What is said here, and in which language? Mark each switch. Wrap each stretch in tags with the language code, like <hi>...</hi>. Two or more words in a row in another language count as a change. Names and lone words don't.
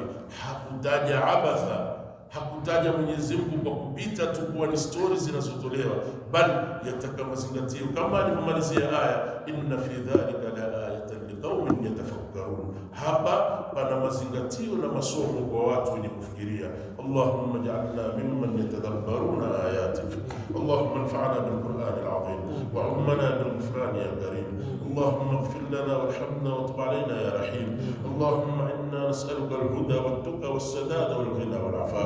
<sw>Hakutaja abatha, hakutaja Mwenyezi Mungu kwa kupita tu kuwa ni stories zinazotolewa, bali yataka mazingatio kama alivyomalizia aya</sw> <ar>إن في ذلك لآيات لقوم يتفكرون.</ar> <sw>Hapa pana mazingatio na masomo kwa watu wenye kufikiria.</sw> <ar>اللهم اجعلنا ممن يتدبرون آياتك اللهم انفعنا بالقرآن العظيم وعمنا بالغفران يا كريم. اللهم اغفر لنا وارحمنا وتب علينا يا رحيم. اللهم إنا نسألك الهدى والتقى والسداد والغنى والعفاف.</ar>